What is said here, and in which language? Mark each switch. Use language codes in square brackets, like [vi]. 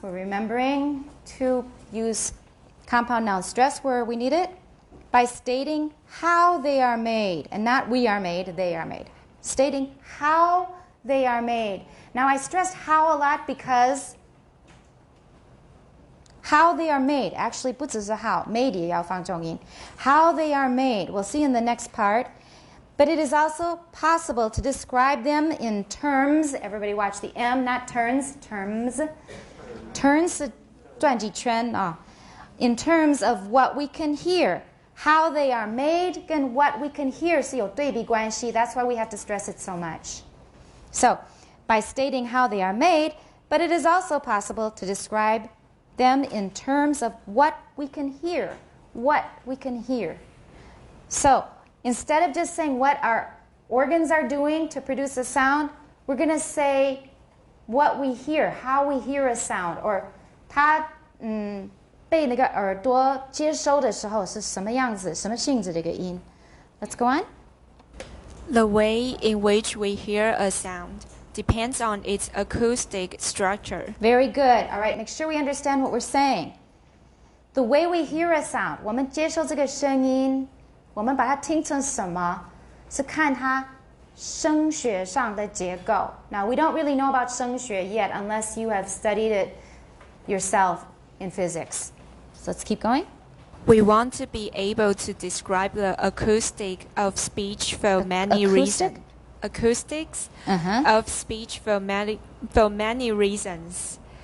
[en] We're remembering to use compound noun stress where we need it by stating how they are made. And not we are made, they are made. Stating how they are made. Now I stressed how a lot because how they are made. Actually, [zh] 不只是 how, made 也要放重音. [en] How they are made. We'll see in the next part. But it is also possible to describe them in terms. Everybody watch the M, not turns. Terms. [zh] Turns 是转几圈啊. [en] In terms of what we can hear. How they are made and what we can hear [zh] 是有对比关系. [en] That's why we have to stress it so much. So, by stating how they are made, but it is also possible to describe them in terms of what we can hear. What we can hear. So instead of just saying what our organs are doing to produce a sound, we're going to say what we hear, how we hear a sound, or [zh] 它被那个耳朵接收的时候是什么样子、什么性质的一个音。 [en] Let's go on. The way in which we hear a sound depends on its acoustic structure. Very good. All right, make sure we understand what we're saying. The way we hear a sound, [zh] 我们接受这个声音，我们把它听成什么，是看它声学上的结构。 [en] Now, we don't really know about 声学 yet unless you have studied it yourself in physics. So let's keep going. We want to be able to describe the acoustic of speech for many reasons. Acoustics of speech for many reasons.